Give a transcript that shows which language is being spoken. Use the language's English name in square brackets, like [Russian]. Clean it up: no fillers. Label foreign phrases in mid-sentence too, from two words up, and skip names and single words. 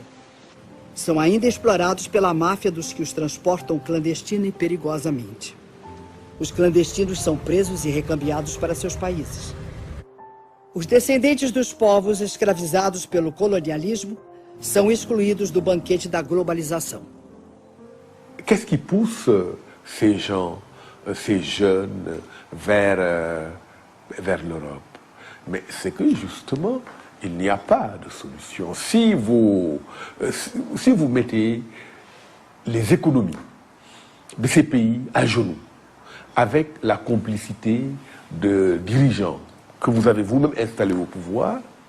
[Portuguese] São ainda explorados pela máfia dos que os transportam clandestina e perigosamente. Os clandestinos são presos e recambiados para seus países. Os descendentes dos povos escravizados pelo colonialismo são excluídos do banquete da globalização. [French] Qu'est-ce qui pousse ces gens, ces jeunes vers l'Europe? Mais c'est que justement, il n'y a pas de solution. Si vous mettez les économies de ces pays à genoux, avec la complicité de dirigeants que vous avez vous-même installé au pouvoir.